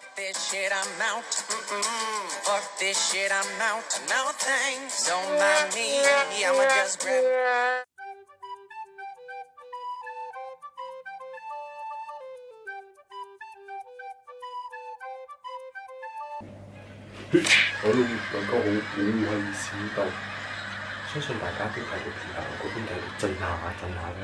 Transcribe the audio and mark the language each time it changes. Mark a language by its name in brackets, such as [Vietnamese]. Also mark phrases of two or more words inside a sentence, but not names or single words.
[English] this shit, I'm out. Fuck this shit, I'm out. No thanks, don't mind me. I'ma just grab. [Cantonese] 好，大家好，我係小豆。相信大家都睇到片頭嗰邊睇到震下咧。